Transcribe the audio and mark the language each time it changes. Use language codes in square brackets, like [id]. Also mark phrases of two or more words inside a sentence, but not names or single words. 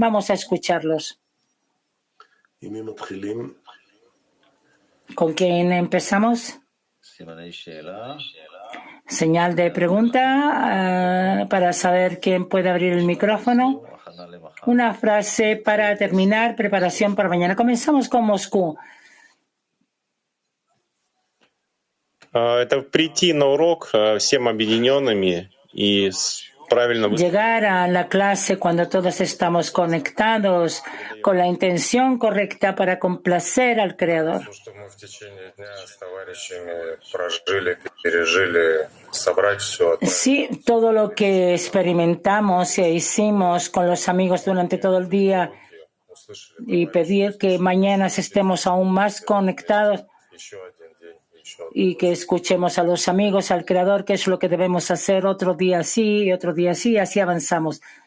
[es] Vamos a escucharlos. ¿Con quién empezamos? Señal de pregunta para saber quién puede abrir el micrófono. Una frase para terminar, preparación para mañana. Comenzamos con Moscú. [ru] Это прийти на урок всем объединенными и правильно выступить. [es] Llegar a la clase cuando todos estamos conectados con la intención correcta para complacer al Creador. [ru] Что мы в течение дня с товарищами прожили, пережили, собрать все. [es] Sí, todo lo que experimentamos e hicimos con los amigos durante todo el día y pedir que mañana estemos aún más conectados y que escuchemos a los amigos, al Creador, qué es lo que debemos hacer otro día sí y otro día sí, así avanzamos.